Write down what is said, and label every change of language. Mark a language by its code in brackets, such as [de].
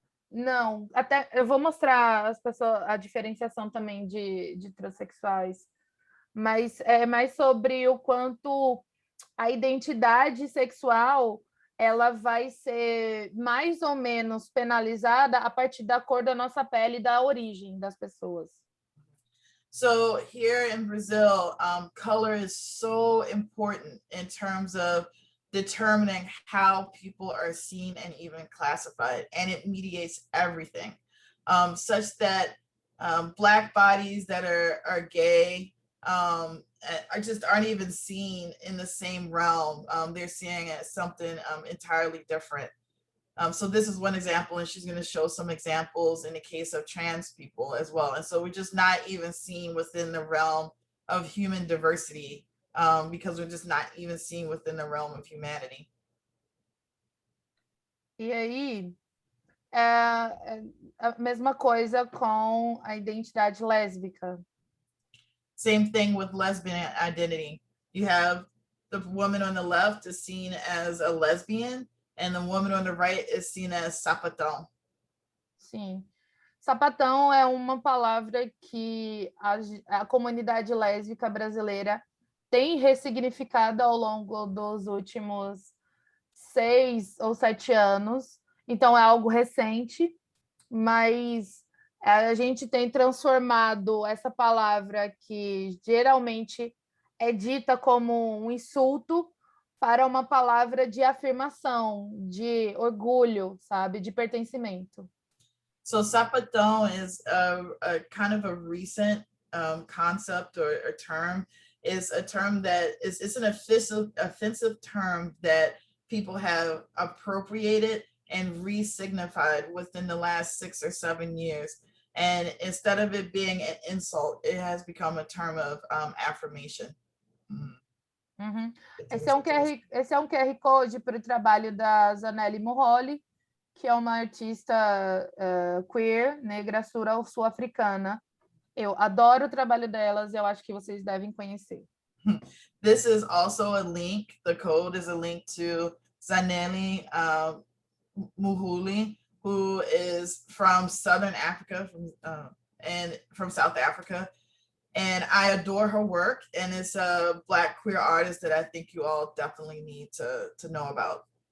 [pt] Não, até eu vou mostrar as pessoas, a diferenciação também de transexuais, mas é mais sobre o quanto a identidade sexual ela vai ser mais ou menos penalizada a partir da cor da nossa pele e da origem das pessoas. [en] So here in Brazil, color is so important in terms of determining how people are seen and even classified, and it mediates everything, such that Black bodies that are gay aren't even seen in the same realm. They're seeing it as something entirely different. So this is one example, and she's going to show some examples in the case of trans people as well. And so we're just not even seen within the realm of human diversity, because we're just not even seen within the realm of humanity. [pt] E aí, a mesma coisa com a identidade lésbica. [en] Same thing with lesbian identity. you have the woman on the left is seen as a lesbian, and the woman on the right is seen as sapatão. [pt] Sim. Sapatão é uma palavra que a comunidade lésbica brasileira tem ressignificado ao longo dos últimos 6 ou 7 anos. Então, é algo recente, mas a gente tem transformado essa palavra que geralmente é dita como um insulto para uma palavra de afirmação, de orgulho, sabe, de pertencimento. [en] So sapatão is a kind of a recent concept or term. Is a term that it's an offensive term that people have appropriated and re-signified within the last 6 or 7 years. And instead of it being an insult, it has become a term of affirmation. Uhum. [pt] Esse é um QR Code para o trabalho da Zanelli Murroli, que é uma artista queer, negra, sul-africana. Eu adoro o trabalho delas, eu acho que vocês devem conhecer. [en] This is also a link, the code is a link to Zanelli Murroli, who is from Southern Africa, from South Africa. And I adore her work, and it's a Black queer artist that I think you all definitely need to know about.